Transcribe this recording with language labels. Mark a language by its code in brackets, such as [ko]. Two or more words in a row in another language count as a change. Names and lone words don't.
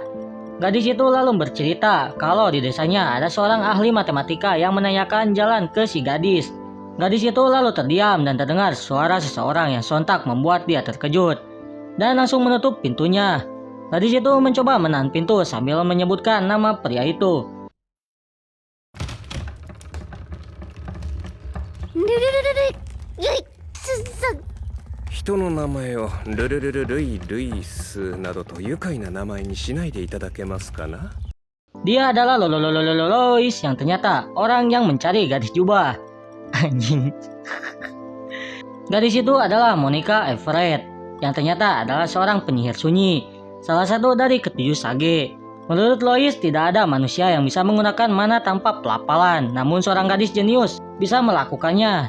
[id] Gadis itu lalu bercerita kalau di desanya ada seorang ahli matematika yang menanyakan jalan ke si gadis. Gadis itu lalu terdiam dan terdengar suara seseorang yang sontak membuat dia terkejut dan langsung menutup pintunya. Gadis itu mencoba menahan pintu sambil menyebutkan nama pria itu. [ja] 人の名前をルルルルルイルイスなどと愉快な名前にしないでいただけますかな? [id] Dia adalah Lois yang ternyata orang yang mencari gadis jubah. Anjing. Gadis itu adalah Monica Everett yang ternyata adalah seorang penyihir sunyi, salah satu dari ke-7 sage. Menurut Lois, tidak ada manusia yang bisa menggunakan mana tanpa pelafalan, namun seorang gadis jenius bisa melakukannya.